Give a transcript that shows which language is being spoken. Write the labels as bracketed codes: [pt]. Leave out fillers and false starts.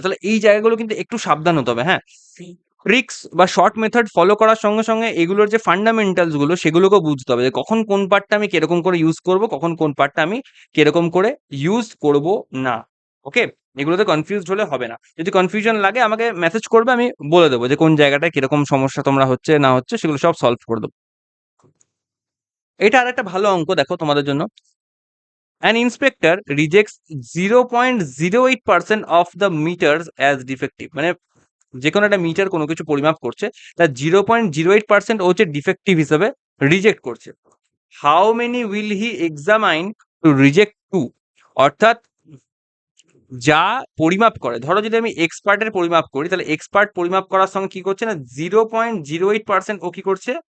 [bn] তাহলে এই জায়গাগুলো কিন্তু একটু সাবধান হতে হবে, হ্যাঁ? ট্রিক্স বা শর্ট মেথড ফলো করার সঙ্গে সঙ্গে এগুলোর যে ফান্ডামেন্টালস গুলো সেগুলোকেও বুঝতে হবে যে কখন কোন পার্টটা আমি কিরকম করে ইউজ করব, কখন কোন পার্টটা আমি কিরকম করে ইউজ করব না। ওকে? এগুলোতে কনফিউজড হলে হবে না। যদি কনফিউশন লাগে আমাকে মেসেজ করবে, আমি বলে দেবো যে কোন জায়গাটায় কিরকম সমস্যা তোমরা হচ্ছে না হচ্ছে সেগুলো সব সলভ করে দেবো। এটা আরেকটা ভালো অঙ্ক দেখো তোমাদের জন্য। [en] An inspector rejects 0.08% of the meters as defective. [bn] মানে যে কোনো একটা মিটার কোনো কিছু পরিমাপ করছে, তার 0.08% ও হচ্ছে ডিফেক্টিভ হিসেবে রিজেক্ট করছে। [en] How many will he examine to reject two? [bn] অর্থাৎ যা পরিমাপ করে, ধরো যদি আমি এক্সপার্টের পরিমাপ করি, তাহলে এক্সপার্ট পরিমাপ করার সঙ্গে কি করছে না 0.08% ও কি করছে?